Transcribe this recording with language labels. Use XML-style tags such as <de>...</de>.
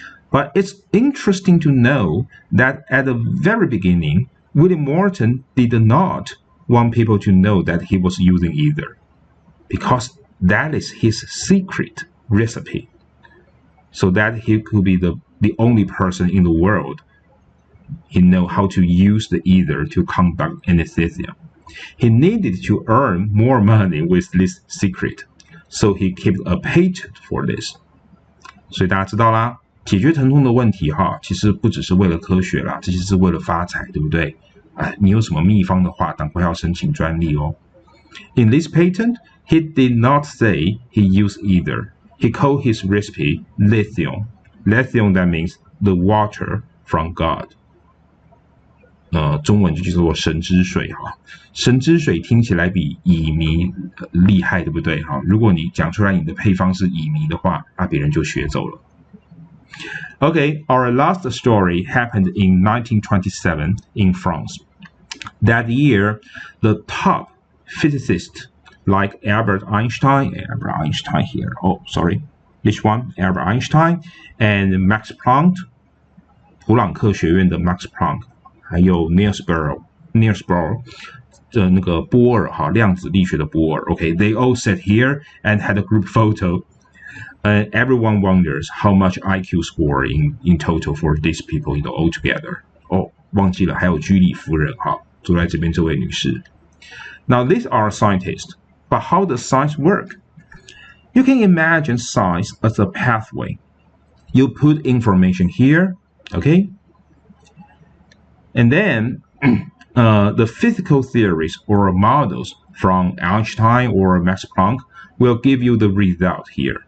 <en>But it's interesting to know that at the very beginning, William Morton did not want people to know that he was using either, because that is his secret recipe, so that he could be the only person in the world he know how to use the ether to conduct anesthesia. He needed to earn more money with this secret, so he kept a patent for this.</en> <zh>所以大家知道啦，解决疼痛的问题其实不只是为了科学啦，这些是为了发财，对不对？你有什么秘方的话，赶快要申请专利哦。</zh> <en>In this patent, he did not say he used ether. He called his recipe lithium. Lithium, that means the water from God.</en> <zh>中文就叫做神之水神之水听起来比乙醚厉害，对不对如果你讲出来你的配方是乙醚的话，别人就学走了。</zh> <en>Okay, our last story happened in 1927 in France. That year, the top physicists like Albert Einstein here. Oh, sorry, this one, Albert Einstein and Max Planck,</en> <zh>普朗克学院的</zh> <en>Max Planck，</en> <zh>还有</zh> <en>Niels Bohr</en> <zh>的那个波尔量子力学的波尔。</zh> <en>Okay, they all sat here and had a group photo. And everyone wonders how much IQ score in total for these people, all together.</en> <zh>忘记了还有居里夫人坐在这边这位女士。</zh> <en>Now these are scientists, but how does science work? You can imagine science as a pathway. You put information here, okay? And then the physical theories or models from Einstein or Max Planck will give you the result here.</en>